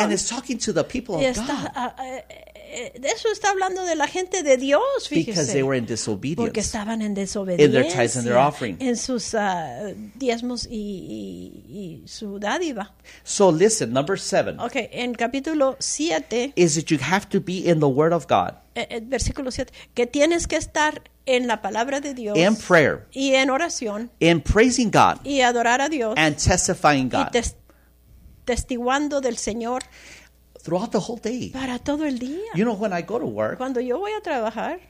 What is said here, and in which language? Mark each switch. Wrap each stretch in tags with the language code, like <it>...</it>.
<en>And it's talking to the people of God.</en> <es>De eso está hablando de la gente de Dios, fíjese.</es> <en>Because they were in disobedience.</en> <es>Porque estaban en desobediencia.</es> <en>In their tithes and their offering.</en> <es>En sus diezmos y su dádiva.</es> <en>So listen, number seven.</en> <es>Okay, en capítulo 7.</es> <en>Is that you have to be in the word of God.</en> <es>Versículo 7. Que tienes que estar en la palabra de Dios.</es> <en>In prayer.</en> <es>Y en oración.</es> <en>In praising God.</en> <es>Y adorar a Dios.</es> <en>And testifying God.</en> <es>Y testiguando del Señor.</es> <en>Throughout the whole day.</en> <es>Para todo el día.</es> <en>You know, when I go to work.</en> <es>Cuando yo voy a trabajar.</es>